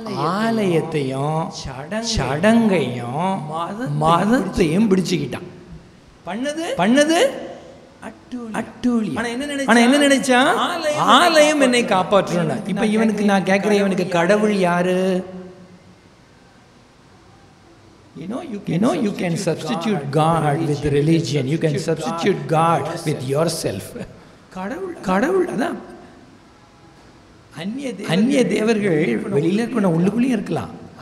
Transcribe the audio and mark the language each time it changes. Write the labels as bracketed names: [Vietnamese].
[Tamil] ஆலயத்தையும் சடங்கையும் மதத்தையும் பிடிச்சுக்கிட்டான். பண்ணது அட்டூழியம். ஆனா என்ன நினைச்சான்? ஆலயம் என்னை காப்பாற்றணும். இப்ப இவனுக்கு நான் கேட்கிறேன், இவனுக்கு கடவுள் யாரு? [English] You know you can substitute God with religion. You can substitute God with yourself. [Tamil] கடவுள் அதான். அந்நிய தேவர்கள் வெளியில இருக்க உள்ளுக்குள்ளேயும் இருக்கலாம்.